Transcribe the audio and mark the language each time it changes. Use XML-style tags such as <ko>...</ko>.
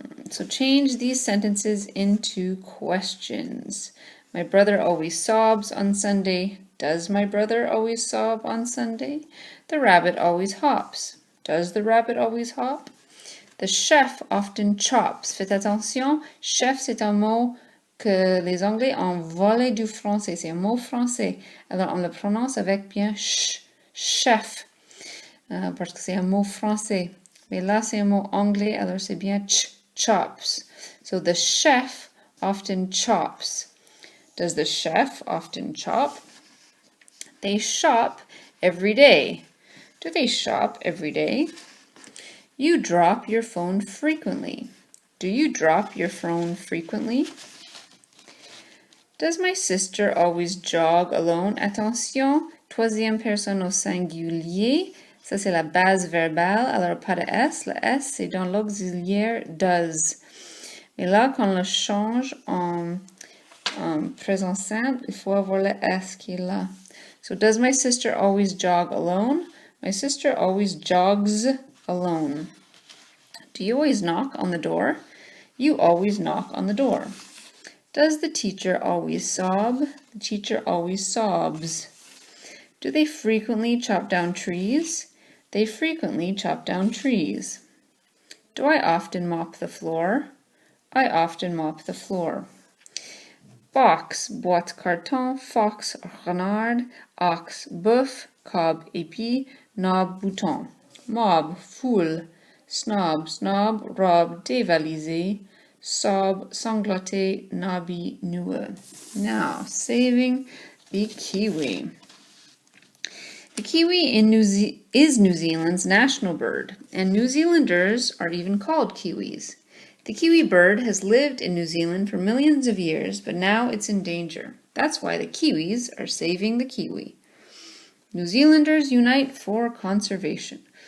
<en>So change these sentences into questions. My brother always sobs on Sunday. Does my brother always sob on Sunday? The rabbit always hops. Does the rabbit always hop? The chef often chops.</en> <fr>Faites attention, chef c'est un mot que les Anglais ont volé du français. C'est un mot français. Alors on le prononce avec bien ch, chef, parce que c'est un mot français. Mais là c'est un mot anglais, alors c'est bien ch, chops.</fr> <en>So the chef often chops. Does the chef often chop? They shop every day. Do they shop every day? You drop your phone frequently. Do you drop your phone frequently? Does my sister always jog alone?</en> <fr>Attention, troisième personne au singulier. Ça, c'est la base verbale. Alors, pas de S. Le S, c'est dans l'auxiliaire does. Mais là, quand on le change en présent simple, il faut avoir le S qui est là.</fr> <en>So, does my sister always jog alone? My sister always jogs alone. Do you always knock on the door? You always knock on the door. Does the teacher always sob? The teacher always sobs. Do they frequently chop down trees? They frequently chop down trees. Do I often mop the floor? I often mop the floor.</en> <fr>Box, boîte carton, fox, renard, ox, bœuf, cob, épi, knob, bouton. Mob, foule, snob, snob, robe, dévalisé, sob, sangloté, nobby, nueux.</fr> <en>Now, saving the kiwi. The kiwi is New Zealand's national bird, and New Zealanders are even called kiwis. The kiwi bird has lived in New Zealand for millions of years, but now it's in danger. That's why the Kiwis are saving the kiwi. New Zealanders unite for conservation.</en>